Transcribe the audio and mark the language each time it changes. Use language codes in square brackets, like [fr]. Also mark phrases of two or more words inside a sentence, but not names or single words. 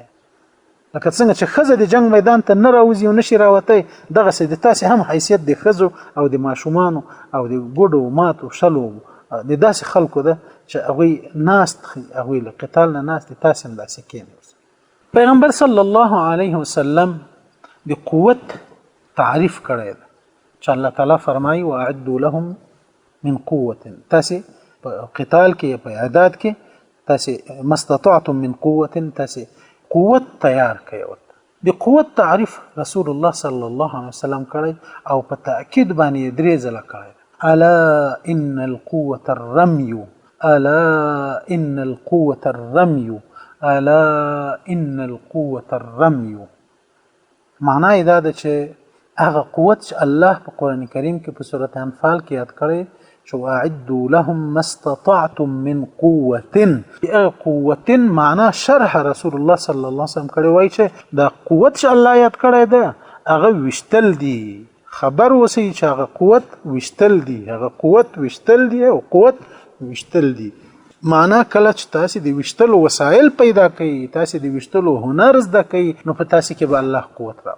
[ps] لکه څنګه چې ښځه د جنگ میدان ته نه راوځي او نشي راوتی، دغسې د تاسې هم حیثیت د ښځو او د ماشومانو او د ګوډو ماتو شلو د داسې خلکو ده چې هغوی ناست، هغوی له قتال نه ناست دي، تاسې هم داسې کینئ. پیغمبر [ar] صلی الله علیه وسلم [ps] د قوت تعریف کړی ده، چې الله تعالی فرمایي [ar] واعدوا لهم من قوة. [ps] تاسې په قتال کې، په اعداد کې تاسو [ar] مستطعتم من قوه [ps] تاسو قوت تیار کړئ. د قوت تعریف رسول الله [ar] صلی الله علیه وسلم [ps] کړی او په تاکید باندې درې ځله کړی. [ar] الا ان القوه الرمي، الا ان القوه الرمي، الا ان القوه الرمي. [ps] معنا یې دا ده چې هغه قوت چې الله په قران کریم کې په سورۃ انفال کې یاد کړی چې [ar] واعدوا لهم ما استطعتم من قوه. [ps] قوه معنا شرح رسول الله [ar] صلی الله علیه وسلم [ps] کړی وای چې دا قوت چې الله یاد کړی ده هغه وشتل دي. خبر وسی چې هغه قوت وشتل دي، هغه قوت وشتل دي او قوت وشتل دي. معنا کله چې تاسو د وشتلو وسایل پیدا کړئ، تاسو د وشتلو هنر زده کړئ، نو په تاسو کې به الله قوت راوړي.